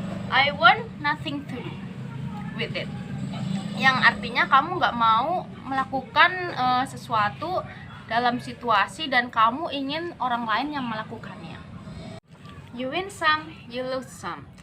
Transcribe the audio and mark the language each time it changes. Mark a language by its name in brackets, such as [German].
[English] I want nothing to do with it. [Indonesian] Yang artinya kamu gak mau melakukan sesuatu dalam situasi dan kamu ingin orang lain yang melakukannya. [English] You win some, you lose some.